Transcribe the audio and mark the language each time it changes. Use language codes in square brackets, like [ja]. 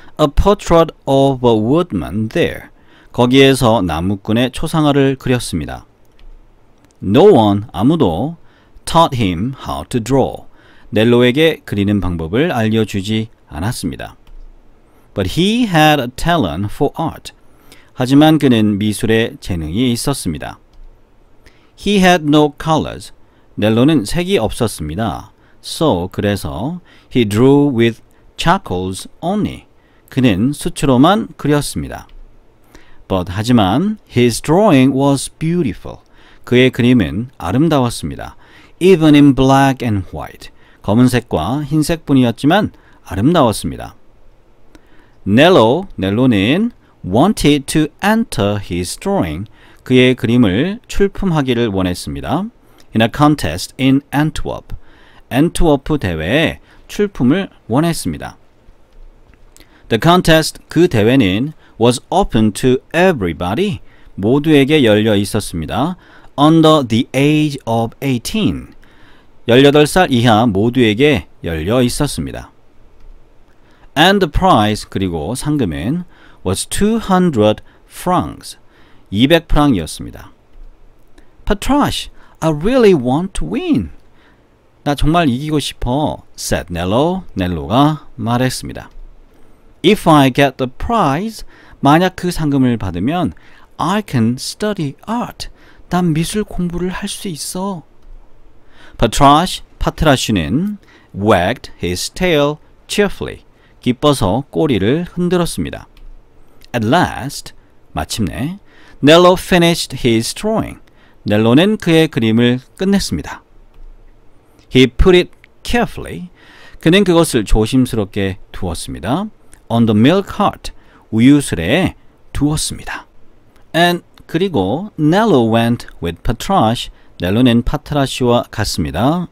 [en] A portrait of a woodman there. [ko] 거기에서 나무꾼의 초상화를 그렸습니다. [en] No one, [ko] 아무도 [en] taught him how to draw. [ko] 넬로에게 그리는 방법을 알려주지 않았습니다. [en] But he had a talent for art. [ko] 하지만 그는 미술에 재능이 있었습니다. [en] He had no colors. [ko] 넬로는 색이 없었습니다. [en] So, [ko] 그래서 [en] he drew with charcoals only. [ko] 그는 수초로만 그렸습니다. [en] But [ko] 하지만 [en] his drawing was beautiful. [ko] 그의 그림은 아름다웠습니다. [en] Even in black and white. [ko] 검은색과 흰색뿐이었지만 아름다웠습니다. 넬로는 [en] wanted to enter his drawing. [ko] 그의 그림을 출품하기를 원했습니다. [en] In a contest in Antwerp. [ko] 앤트워프 대회에 출품을 원했습니다. [en] The contest, [ko] 그 대회는 [en] was open to everybody. [ko] 모두에게 열려 있었습니다. [en] Under the age of 18. [ko] 18살 이하 모두에게 열려 있었습니다. [en] And the prize, [ko] 그리고 상금은 [en] was 200 francs. [ko] 200프랑이었습니다. [en] Patrache, I really want to win. [ko] 나 정말 이기고 싶어. [en] said Nello. [ko] 넬로가 말했습니다. [en] If I get the prize, [ko] 만약 그 상금을 받으면 [en] I can study art. [ko] 난 미술 공부를 할 수 있어. 파트라슈는 [en] wagged his tail cheerfully. [ko] 기뻐서 꼬리를 흔들었습니다. [en] At last, [ko] 마침내 [en] Nello finished his drawing. [ko] 넬로는 그의 그림을 끝냈습니다. [en] He put it carefully. [ko] 그는 그것을 조심스럽게 두었습니다. [en] On the milk cart. [ko] 우유수레에 두었습니다. [en] And [ko] 그리고 [en] Nello went with Patrache. [ko] 넬로는 파트라시와 갔습니다.